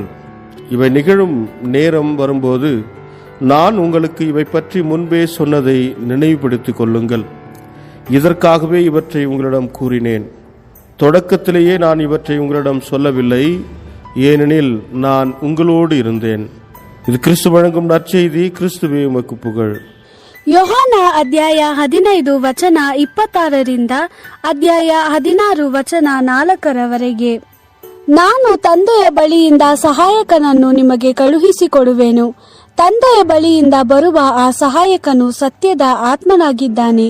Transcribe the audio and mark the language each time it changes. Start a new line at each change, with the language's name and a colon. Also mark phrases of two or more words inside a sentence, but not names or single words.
Tamil: இவை நிகழும் நேரம் வரும்போது நான் உங்களுக்கு இவை பற்றி முன்பே சொன்னதை நினைவுபடுத்திக் கொள்ளுங்கள். இதற்காகவே இவற்றை உங்களிடம் கூறினேன். தொடக்கத்திலேயே நான் இவற்றை உங்களிடம் சொல்லவில்லை, ஏனெனில் நான் உங்களோடு இருந்தேன். இது கிறிஸ்து வழங்கும் நற்செய்தி. கிறிஸ்துவே உமக்கு புகழ்.
Kannada: ಯೋಹಾನ ಅಧ್ಯಾಯ 15 ವಚನ 26ರಿಂದ ಅಧ್ಯಾಯ 16 ವಚನ 4ರವರೆಗೆ. ನಾನು ತಂದೆಯ ಬಳಿಯಿಂದ ಸಹಾಯಕನನ್ನು ನಿಮಗೆ ಕಳುಹಿಸಿಕೊಡುವೆನು. ತಂದೆಯ ಬಳಿಯಿಂದ ಬರುವ ಆ ಸಹಾಯಕನು ಸತ್ಯದ ಆತ್ಮನಾಗಿದ್ದಾನೆ.